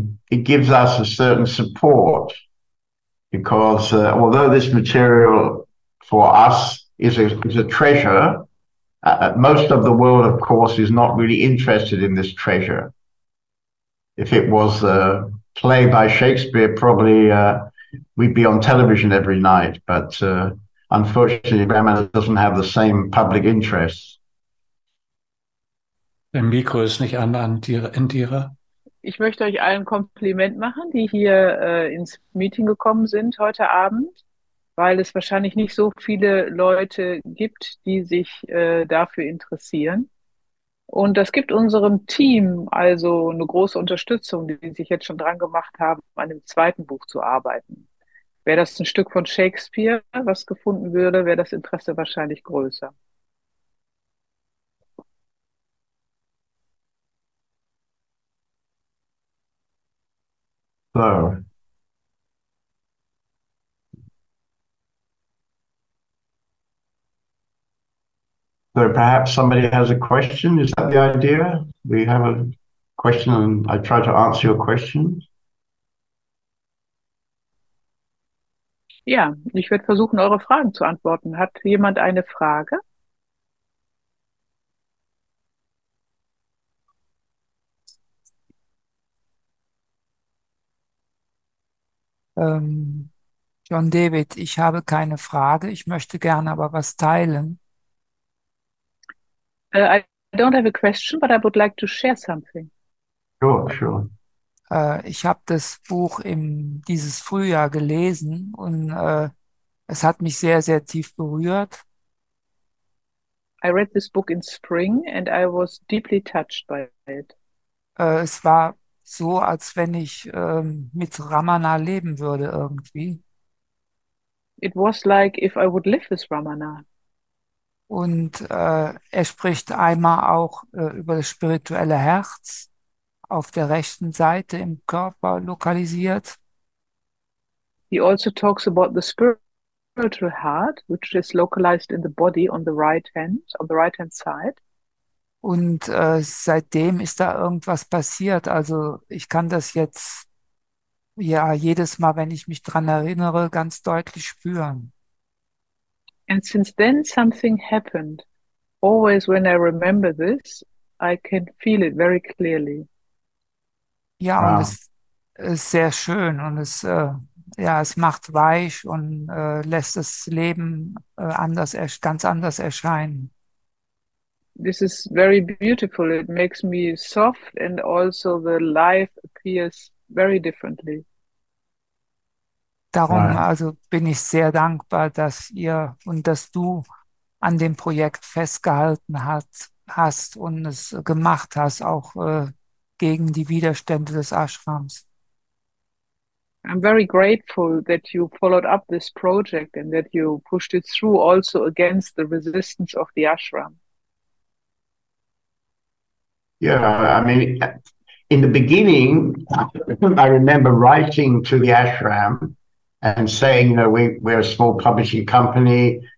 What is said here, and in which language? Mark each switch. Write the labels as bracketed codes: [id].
[en] it gives us a certain support, because although this material for us is a treasure, most of the world, of course, is not really interested in this treasure. If it was a play by Shakespeare, probably we'd be on television every night, but unfortunately, Ramanas doesn't have the same public interest. [de] Dein Mikro ist nicht an, Indira. Ich möchte euch allen ein Kompliment machen, die hier ins Meeting gekommen sind heute Abend, weil es wahrscheinlich nicht so viele Leute gibt, die sich dafür interessieren. Und das gibt unserem Team also eine große Unterstützung, die sich jetzt schon dran gemacht haben, an dem zweiten Buch zu arbeiten. Wäre das ein Stück von Shakespeare, was gefunden würde, wäre das Interesse wahrscheinlich größer. [en] So perhaps somebody has a question. Is that the idea? We have a question and I try to answer your question. [de] Ja, ich werde versuchen, eure Fragen zu antworten. Hat jemand eine Frage? John David, ich habe keine Frage. Ich möchte gerne aber was teilen. [en] I don't have a question, but I would like to share something. Sure. [de] Ich habe das Buch dieses Frühjahr gelesen und es hat mich sehr, sehr tief berührt. [en] I read this book in spring and I was deeply touched by it. [de] Es war so, als wenn ich mit Ramana leben würde irgendwie. [en] It was like if I would live with Ramana. [de] Und er spricht einmal auch über das spirituelle Herz auf der rechten Seite im Körper lokalisiert. [en] He also talks about the spiritual heart, which is localized in the body on the right hand side. [de] Und seitdem ist da irgendwas passiert. Also ich kann das jetzt ja jedes Mal, wenn ich mich dran erinnere, ganz deutlich spüren. [en] And since then something happened. Always when I remember this, I can feel it very clearly. [de] Ja, [en] Wow. [de] und es ist sehr schön und es macht weich und lässt das Leben ganz anders erscheinen. [en] This is very beautiful. It makes me soft and also the life appears very differently. [de] Darum [en] Right. [de] also bin ich sehr dankbar, dass du an dem Projekt festgehalten hast und es gemacht hast, auch gegen die Widerstände des Ashrams. [en] I'm very grateful that you followed up this project and that you pushed it through also against the resistance of the ashram. Yeah, I mean, in the beginning, I remember writing to the ashram and saying, we're a small publishing company.